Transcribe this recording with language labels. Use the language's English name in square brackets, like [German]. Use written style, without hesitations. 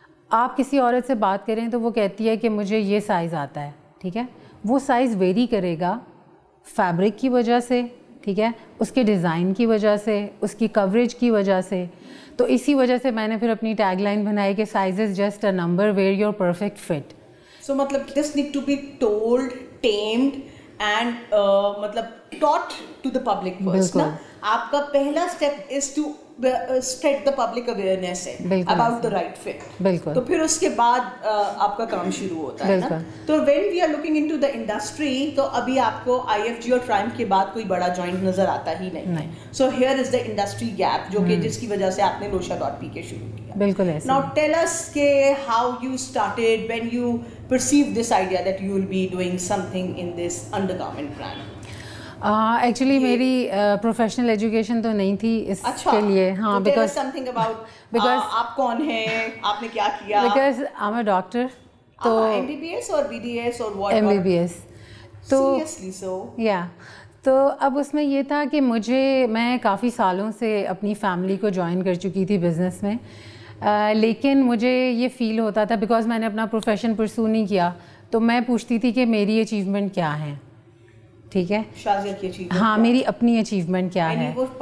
[Urdu] آپ کسی عورت سے بات کریں تو وہ کہتی ہے کہ مجھے یہ سائز آتا ہے, ٹھیک ہے, وہ سائز ویری کرے گا فیبرک کی وجہ سے, ٹھیک ہے, اس کے ڈیزائن کی وجہ سے, اس کی کوریج کی وجہ سے. تو اسی وجہ سے میں نے پھر اپنی ٹیگ لائن بنائی کہ [English] Size is just a number where your perfect fit. So مطلب this need to be told, tamed and مطلب taught to the public first no. [Urdu] آپ کا پہلا [English] Step is to spread the public awareness about the right fit. [Urdu] تو پھر اس کے بعد آپ کا کام شروع ہوتا ہے نا. تو [English] when we are looking into the industry [Urdu] تو ابھی آپ کو IFG اور Triumph کے بعد کوئی بڑا جوائنٹ نظر آتا ہی نہیں. [English] So here is the industry gap [Urdu] جو کہ جس کی وجہ سے آپ نے Losha.p کے شروع کیا. بالکل ایسے. [English] Now tell us کہ how you started, when you perceived this idea that you will be doing something in this undergarment brand. [Urdu] Actually میری پروفیشنل ایجوکیشن تو نہیں تھی اس کے لیے. ہاں, بیکاز آپ کون ہیں, آپ نے کیا کیا؟ [English] Because I am a doctor. تو [Urdu] MBBS اور BDS اور what? MBBS. تو [English] seriously so? [Urdu] یا تو اب اس میں یہ تھا کہ میں کافی سالوں سے اپنی فیملی کو جوائن کر چکی تھی بزنس میں, لیکن مجھے یہ فیل ہوتا تھا بیکاز میں نے اپنا پروفیشن پرسو نہیں کیا, تو میں پوچھتی تھی کہ میری اچیومنٹ کیا ہے, ٹھیک ہے, ہاں میری اپنی اچیومنٹ کیا ہے.